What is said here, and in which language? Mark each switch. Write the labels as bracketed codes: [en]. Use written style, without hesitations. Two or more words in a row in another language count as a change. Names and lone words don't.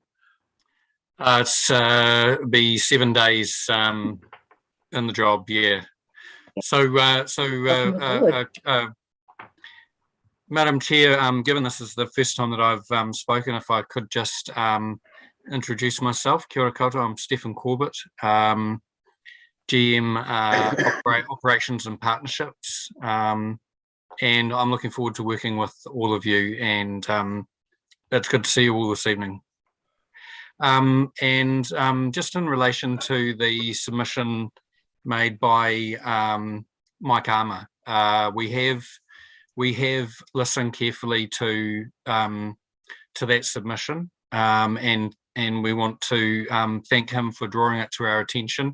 [en] It's be 7 days in the job, yeah. Madam Chair, given this is the first time that I've spoken, if I could just introduce myself. [mi] Kia ora koutou, [en] I'm Stephen Corbett, GM Operations and Partnerships, and I'm looking forward to working with all of you, and it's good to see you all this evening. Just in relation to the submission made by Mike Armour, we have listened carefully to that submission, and we want to thank him for drawing it to our attention.